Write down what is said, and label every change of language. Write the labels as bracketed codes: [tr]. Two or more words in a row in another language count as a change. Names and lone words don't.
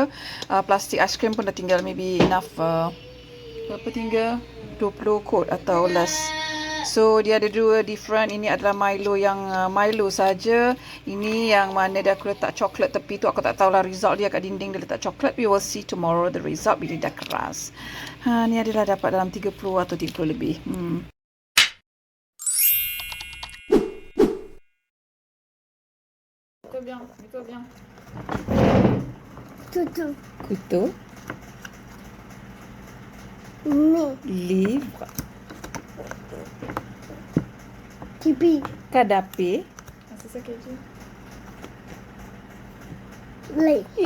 [ms] Plastik aiskrim pun dah tinggal [en] maybe enough. [ms] Berapa tinggal? 20 kot atau less. So dia ada dua different. Ini adalah Milo yang Milo saja. Ini yang mana dia aku letak coklat tepi tu. Aku tak tahulah result dia kat dinding dia letak coklat. [en] We will see tomorrow the result [ms] bila dah keras. Ni adalah dapat dalam 30 atau 30 lebih. Itu biang. Tutu. [fr] Couteau. [ms] Ni. [fr] Livre. TV. Kadape. C'est ça qu'elle dit. Lay.